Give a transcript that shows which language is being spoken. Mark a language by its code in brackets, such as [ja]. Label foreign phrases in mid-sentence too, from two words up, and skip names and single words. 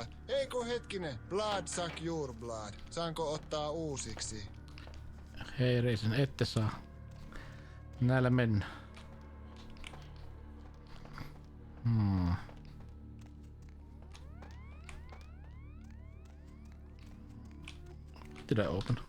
[fi] Eikö hetkinen? [en] Blood suck your blood. [fi] Saanko ottaa uusiksi? Hei Reisen, ette saa. Näillä mennä. [en] Did I open?